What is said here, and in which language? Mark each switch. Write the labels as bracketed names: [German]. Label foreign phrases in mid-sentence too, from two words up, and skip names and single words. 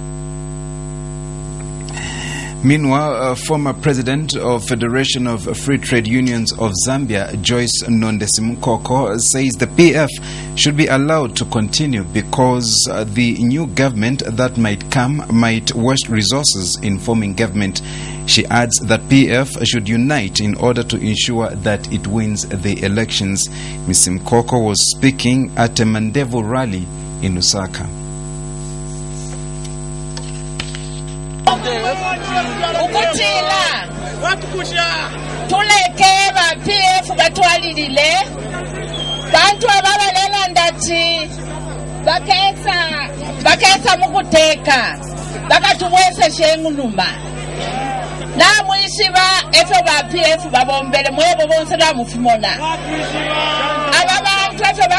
[English] Meanwhile, former president of Federation of Free Trade Unions of Zambia, Joyce Nondesimukoko, says the PF should be allowed to continue because the new government that might come might waste resources in forming government. She adds that PF should unite in order to ensure that it wins the elections. Ms. Mkoko was speaking at a Mandevu rally in Lusaka. [Bemba] Ukutila tuleke ba PF batwalilile bantu ababalela ndati bakesa mukuteka bakatubwese shenguluma na mwishiba efe ba PF babombele mwebo bonse la mufimona aba bantu efe